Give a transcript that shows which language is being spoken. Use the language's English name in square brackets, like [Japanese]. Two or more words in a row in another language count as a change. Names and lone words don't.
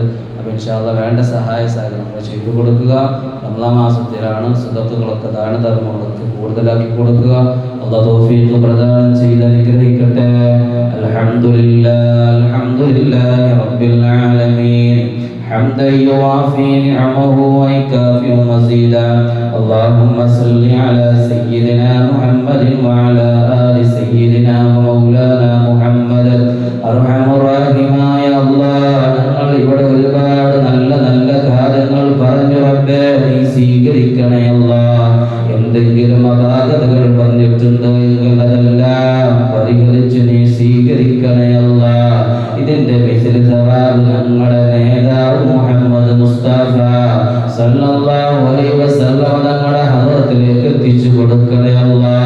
[Malayalam] അപ്പോൾ [Arabic] إن شاء الله [Malayalam] വേണ്ട സഹായ സഹകരണങ്ങൾ ചെയ്തു കൊടുക്കുക. റമളാൻ മാസത്തിലാണ് സദഖകളൊക്കെ ദാനധർമ്മങ്ങളൊക്കെ കൂടുതലാക്കി കൊടുക്കുക. അല്ലാഹു തൗഫീഖ് പ്രദാനം ചെയ്ത് അനുഗ്രഹിക്കട്ടെ. [Arabic] الحمد لله رب العالمين حمدا يوافي نعمه ويكافئ مزيدا. اللهم صل على سيدنا محمد وعلى آل سيدنا ومولانا محمد. أرحم الراحمين يا الله. [Malayalam] ഞങ്ങൾ ഇവിടെ ഒരുപാട് നല്ല നല്ല കാര്യങ്ങൾ പറഞ്ഞു റബ്ബേ നീ സ്വീകരിക്കണേ അല്ലാഹ്. എന്തെങ്കിലും അപാകതകൾ വന്നിട്ടുണ്ടോ എങ്കിൽ അതെല്ലാം പരിഹരിച്ച് നീ സ്വീകരിക്കണേ അല്ലാഹ്. ഇതിന്റെ സവാബ് ഞങ്ങളുടെ നേതാവ് മുഹമ്മദ് മുസ്തഫ [Arabic] صلى الله عليه وسلم [Malayalam] ഞങ്ങളുടെ ഹദറത്തിലേക്ക് എത്തിച്ചു കൊടുക്കണേ അല്ലാഹ്.